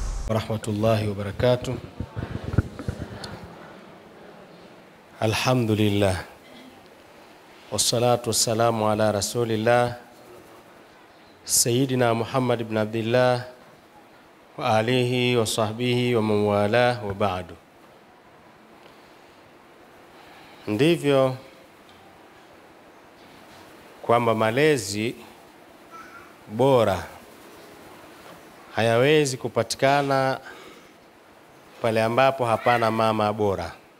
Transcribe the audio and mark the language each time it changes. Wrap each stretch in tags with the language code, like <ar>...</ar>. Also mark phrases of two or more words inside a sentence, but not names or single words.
<ar>ورحمة الله وبركاته. الحمد لله والصلاة والسلام على رسول الله سيدنا محمد بن عبد الله وعلى آله وصحبه ومن والاه وبعد.</ar> <sw>Ndivyo kwamba malezi bora hayawezi kupatikana pale ambapo hapana mama bora.</sw>